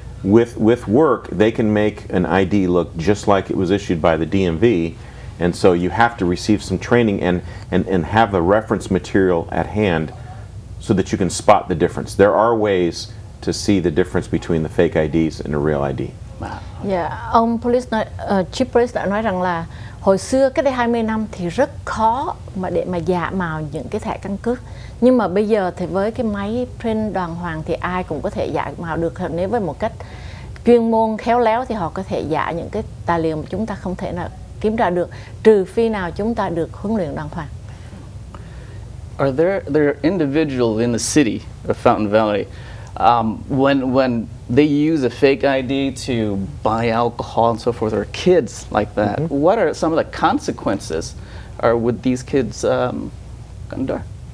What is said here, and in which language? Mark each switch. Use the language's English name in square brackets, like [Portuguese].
[English] With work, they can make an ID look just like it was issued by the DMV, and so you have to receive some training and have the reference material at hand so that you can spot the difference. There are ways to see the difference between the fake IDs and a real ID. [Vietnamese] Ông Chief Police đã nói rằng là hồi xưa cách đây 20 năm thì rất khó để mà giả mạo những cái thẻ căn cước. Nhưng mà bây giờ thì với cái máy print đàng hoàng thì ai cũng có thể giả mạo được. Nếu với một cách chuyên môn khéo léo thì họ có thể giả những cái tài liệu mà chúng ta không thể nào kiểm tra được, trừ khi nào chúng ta được huấn luyện đàng hoàng. [English] Are there individuals in the city of Fountain Valley when they use a fake ID to buy alcohol and so forth, or kids like that? What are some of the consequences with these kids conduct?